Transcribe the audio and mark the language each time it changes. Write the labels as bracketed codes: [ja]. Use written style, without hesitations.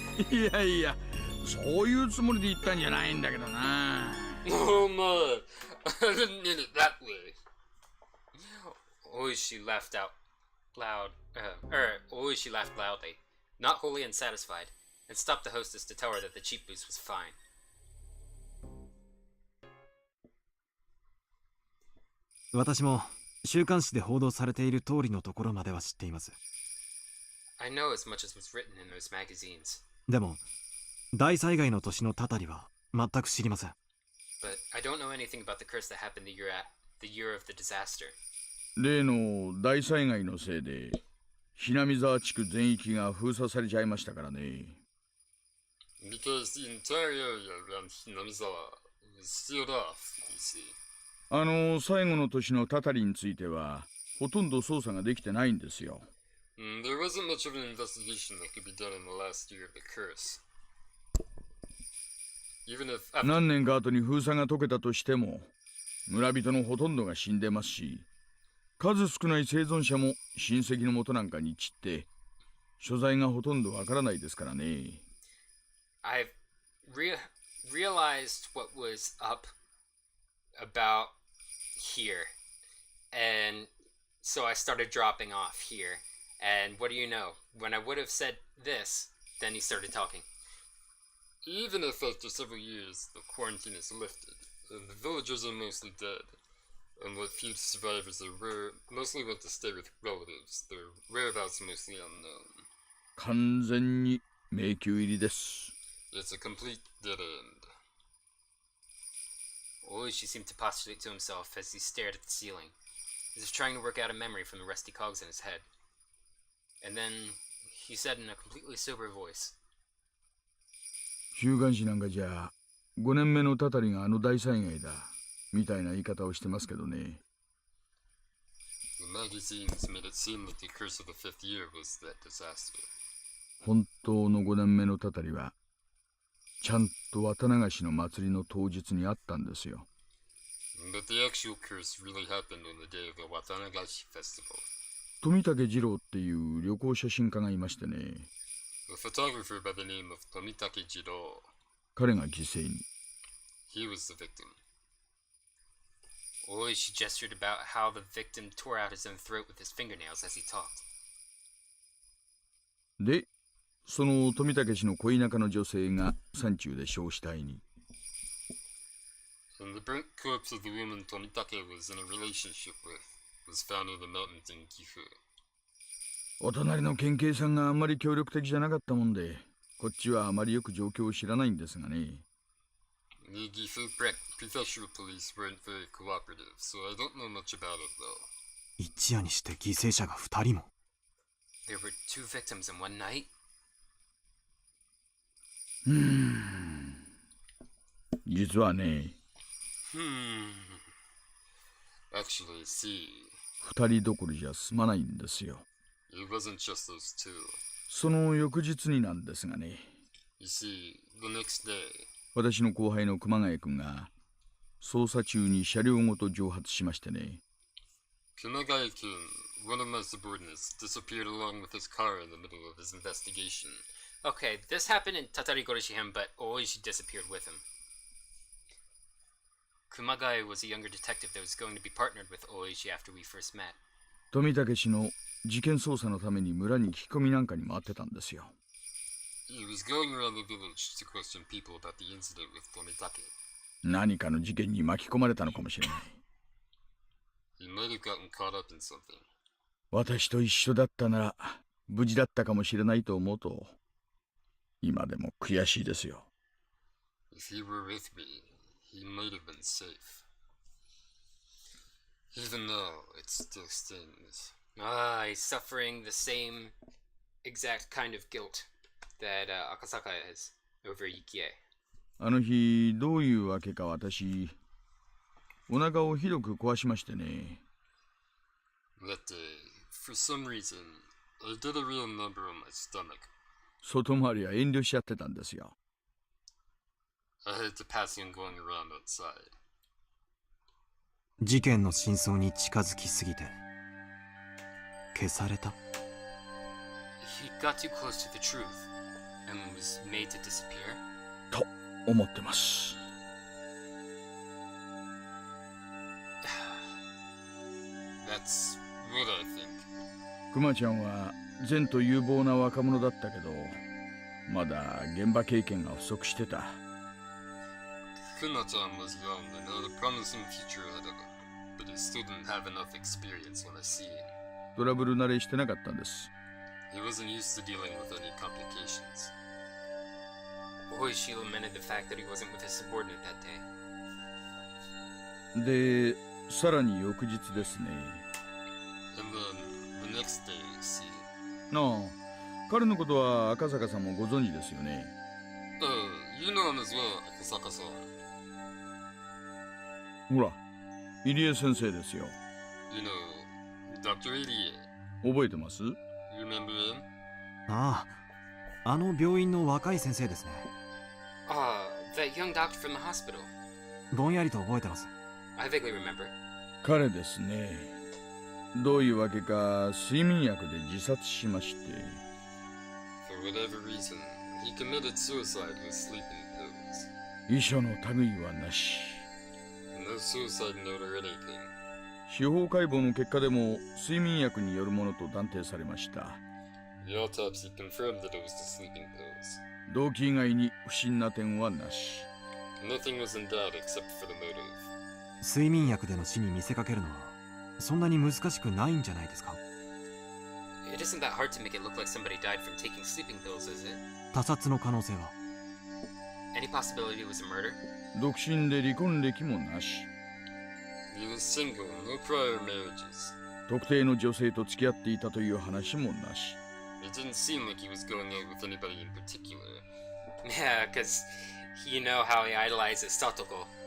[ja] いやいや、そういうつもりで言ったんじゃないんだけどな。 [en] Oh my, I didn't mean it that way. Oishi laughed out loud. Oishi laughed loudly, not wholly unsatisfied, and stopped the hostess to tell her that the cheap booze was fine. [ja] 私も週刊誌で報道されている通りのところまでは知っています。 [en] I know as much as was written in those magazines. [ja] でも大災害の年のたたりは全く知りません。 [en] But I don't know anything about the curse that happened the year of the disaster. [ja] 例の大災害のせいでひなみ沢地区全域が封鎖されちゃいましたからね。 [en] Because the entire area around Hinamizawa was sealed off, you see. [ja] 最後の年のたたりについてはほとんど捜査ができてないんですよ。 [en] There wasn't much of an investigation that could be done in the last year of the curse. Even if [ja] 何年か後に封鎖が解けたとしても村人のほとんどが死んでますし、数少ない生存者も親戚の元なんかに散って所在がほとんどわからないですからね。 [en] I've realized what was up about here, and so I started dropping off here. And what do you know? When I would have said this, then he started talking. even if after several years the quarantine is lifted, the villagers are mostly dead, and what few survivors there were mostly went to stay with relatives, their whereabouts mostly unknown. [ja] 完全に迷宮入りです。 [en] It's a complete dead end. Oishi seemed to postulate to himself as he stared at the ceiling, as if trying to work out a memory from the rusty cogs in his head. And then he said in a completely sober voice, [ja] 週刊誌なんかじゃ5年目のたたりが大災害だみたいな言い方をしてますけどね。 [en] The magazines made it seem that the curse of the fifth year was that disaster. [ja] 本当の5年目のたたりはちゃんと綿流しの祭りの当日にあったんですよ。 [en] But the actual curse really happened on the day of the Watanagashi festival. [ja] 富武二郎っていう旅行写真家がいましてね。 [en] A photographer by the name of Tomitake Jiro. [ja] 彼が犠牲に。 [en] He was the victim. Oishi gestured about how the victim tore out his own throat with his fingernails as he talked. [ja] で、その富武氏の恋仲の女性が山中で焼死体に。 [en] And the burnt corpse of the woman Tomitake was in a relationship with was found in the mountains in Gifu. [ja] お隣の県警さんがあんまり協力的じゃなかったもんで、こっちはあまりよく状況を知らないんですがね。 [en] The Gifu prefectural police weren't very cooperative, so I don't know much about it though. [ja] 一夜にして犠牲者が2人も。 [en] There were 2 victims in one night? [ja] 実はね、 [en] Actually, see, [ja] 2人どころじゃ済まないんですよ。 [en] it wasn't just those two. [ja] その翌日になんですがね。 [en] You see, the next day, [ja] 私の後輩の熊谷君が捜査中に車両ごと蒸発しましてね。 [en] Kumagai-kun, one of my subordinates, disappeared along with his car in the middle of his investigation. Okay, this happened in Tatarigoroshi-hen, but Oishi disappeared with him. Kumagai was a younger detective that was going to be partnered with Oishi after we first met. [ja] 富武氏の事件捜査のために村に聞き込みなんかに回ってたんですよ。 [en] He was going around the village to question people about the incident with Tomitake. [ja] 何かの事件に巻き込まれたのかもしれない。 [en] He might have gotten caught up in something. [ja] 私と一緒だったなら無事だったかもしれないと思うと今でも悔しいですよ。 [en] If he were with me, he might have been safe. Even though it still stings. Ah, he's suffering the same exact kind of guilt that Akasaka is over Yukie. [ja] あの日どういうわけか私お腹をひどく壊しましてね。 [en] That day, for some reason, I did a real number on my stomach. [ja] 外回りは遠慮しちゃってたんですよ。 [en] I had to pass on going around outside. [ja] 事件の真相に近づきすぎて消された。 [en] He got too close to the truth and was made to disappear. [ja] と思ってます。 [en] That's what I think. [ja] クマちゃんは善と有望な若者だったけどまだ現場経験が不足してた。 [en] Kuna-chan was young and had a promising future ahead of him, but he still didn't have enough experience on a scene. [ja] トラブル慣れしてなかったんです。 [en] He wasn't used to dealing with any complications. Oishi lamented the fact that he wasn't with his subordinate that day. [ja] で、さらに翌日ですね。 [en] And then, the next day, see. [ja] なあ、彼のことは赤坂さんもご存知ですよね。 [en] You know him as well, Akasaka-san. [ja] ほら、入江先生ですよ。 [en] You know, Dr. Irie. [ja] 覚えてます？ [en] You remember him? [ja] ああ、あの病院の若い先生ですね。 [en] That young doctor from the hospital. [ja] ぼんやりと覚えてます。 [en] I vaguely remember. [ja] 彼ですね。どういうわけか睡眠薬で自殺しまして。 [en] For whatever reason, he committed suicide with sleeping pills. [ja] 遺書の類はなし。 [en] No suicide note or anything. [ja] 司法解剖の結果でも睡眠薬によるものと断定されました。 [en] The autopsy confirmed that it was the sleeping pills. [ja] 動機以外に不審な点はなし。 [en] Nothing was in doubt except for the motive. [ja] 睡眠薬での死に見せかけるのはそんなに難しくないんじゃないですか？ [en] It isn't that hard to make it look like somebody died from taking sleeping pills, is it? [ja] 他殺の可能性は？ [en] Any possibility it was a murder? [ja] 独身で離婚歴もなし。 [en] He was single, no prior marriages. [ja] 特定の女性と付き合っていたという話もなし。 [en] It didn't seem like he was going out with anybody in particular. Yeah, because you know how he idolizes Satoko.